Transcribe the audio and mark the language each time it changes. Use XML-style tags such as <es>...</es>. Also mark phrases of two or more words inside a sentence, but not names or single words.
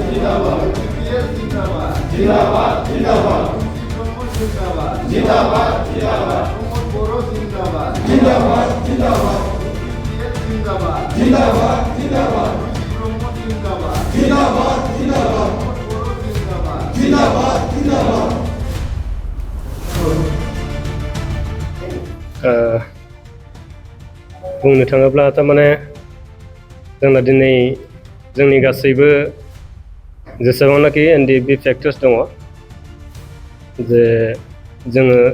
<hi>जिंदाबाद जिंदाबाद जिंदाबाद जिंदाबाद जिंदाबाद बर' जिंदाबाद जिंदाबाद जिंदाबाद जिंदाबाद जिंदाबाद जिंदाबाद जिंदाबाद जिंदाबाद जिंदाबाद जिंदाबाद</hi> <brx>बुंनो थाङोब्ला थारमाने जोंना दिनै जोंनि गासैबो जेसेबांनाखि एनडिएफबि फैक्टर्स दङ जे जोङो</brx>